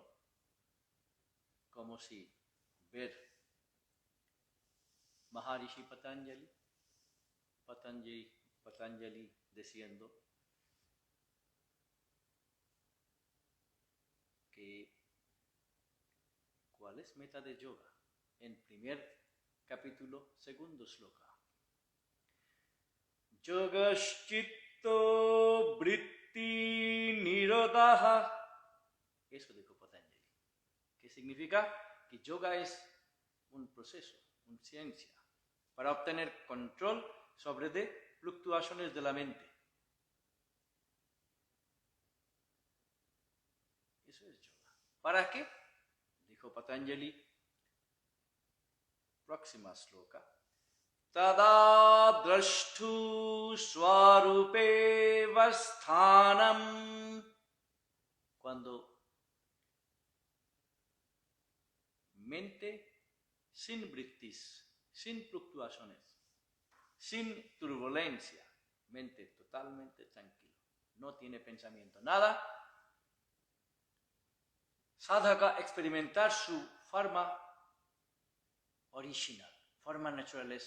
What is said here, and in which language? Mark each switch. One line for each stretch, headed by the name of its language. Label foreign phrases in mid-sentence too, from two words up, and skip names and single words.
Spanish: Como si ver Maharishi Patanjali diciendo que ¿cuál es meta de yoga? En primer capítulo, segundo sloka.
Sanskrit: योगश्चित्त वृत्ति निरोधः.
Spanish: Eso dijo Patanjali. ¿Qué significa? Que yoga es un proceso, una ciencia, para obtener control sobre de fluctuaciones de la mente. Eso es yoga. ¿Para qué? Dijo Patanjali. Próxima sloka.
Sanskrit: तदा द्रष्टुः स्वरूपे अवस्थानम्.
Spanish: Cuando mente sin vrittis, sin fluctuaciones, sin turbulencia, mente totalmente tranquila, no tiene pensamiento, nada, sadhaka experimentar su forma original, forma naturaleza.